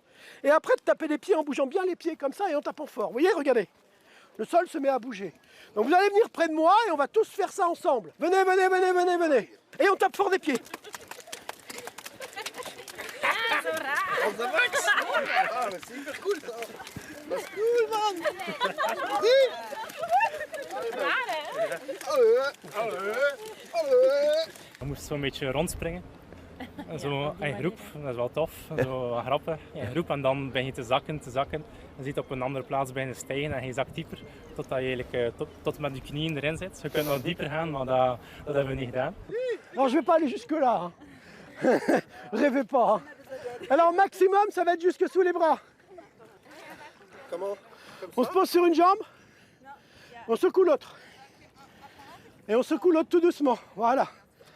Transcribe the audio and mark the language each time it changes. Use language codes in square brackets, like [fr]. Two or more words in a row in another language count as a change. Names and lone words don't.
[fr] Et après, de taper les pieds en bougeant bien les pieds comme ça et en tapant fort. Vous voyez, regardez. Le sol se met à bouger. Donc vous allez venir près de moi et on va tous faire ça ensemble. Venez, venez, venez, venez, venez. Et on tape fort des pieds. Ah, mais c'est hyper cool ça. [nl] Dat is cool, man. Je moest zo'n beetje rondspringen. Zo in groep, dat is wel tof, zo grappig. In groep en dan begin je te zakken. Je ziet op een andere plaats beginnen stijgen en je zakt dieper. Totdat je eigenlijk tot met je knieën erin zit. Je kunt wel dieper gaan, maar dat hebben we niet gedaan. [fr] Alors je vais pas aller jusque là. Hein. Rêvez pas. Hein. Alors maximum, ça va être jusque sous les bras. Comment? On se pose sur une jambe. On secoue l'autre. Et on secoue l'autre tout doucement.